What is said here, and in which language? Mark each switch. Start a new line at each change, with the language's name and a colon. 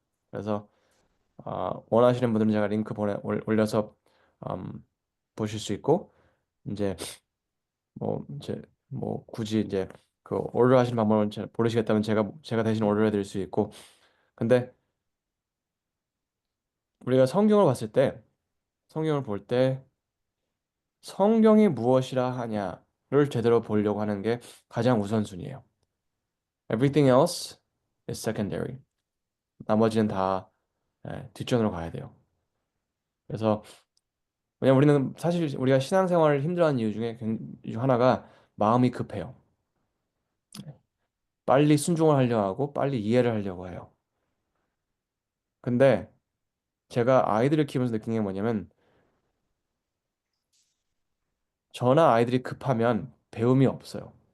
Korean: 그래서 원하시는 분들은 제가 링크 올려서 음, 보실 수 있고 이제 뭐 굳이 이제 그 오르르 하시는 방법을 모르시겠다면 제가 대신 오르르 해드릴 수 있고 근데 우리가 성경을 봤을 때 성경을 볼 때 성경이 무엇이라 하냐를 제대로 보려고 하는 게 가장 우선순위예요.
English: Everything else is secondary.
Korean: 나머지는 다 뒷전으로 가야 돼요. 그래서 왜냐면 우리는 사실 우리가 신앙생활을 힘들어하는 이유 중 하나가 마음이 급해요. 빨리 순종을 하려고 하고 빨리 이해를 하려고 해요. 근데 제가 아이들을 키우면서 느낀 게 뭐냐면 저나 아이들이 급하면 배움이 없어요.